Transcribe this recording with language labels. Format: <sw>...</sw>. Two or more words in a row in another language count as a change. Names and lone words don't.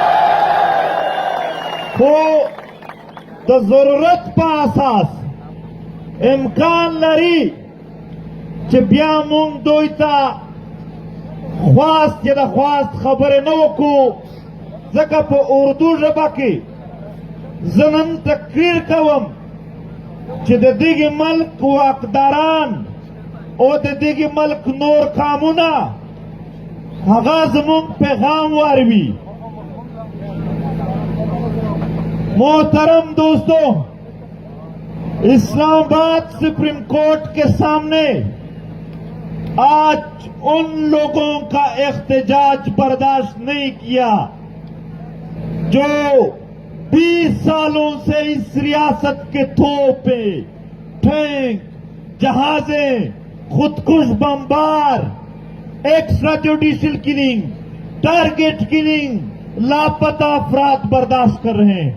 <ps>خو د ضرورت په اساس امکان لري چې بیا موږ دوی ته خواست چې د خواست خبرې نه وکړو، ځکه په اردو ژبه کې زه نن تقریر کوم چې د دغه ملک واکداران او د دغه ملک نور قامونه هغه زموږ پیغام واروي.</ps> <ur>محترم دوستوں، اسلام آباد سپریم کورٹ کے سامنے آج ان لوگوں کا احتجاج برداشت نہیں کیا جو 20 سالوں سے اس ریاست کے توپیں، ٹینک، جہازیں، خودکش بمبار،</ur> <en>extra judicial killing, target killing,</en> <ur>لاپتہ افراد برداشت کر رہے ہیں.</ur>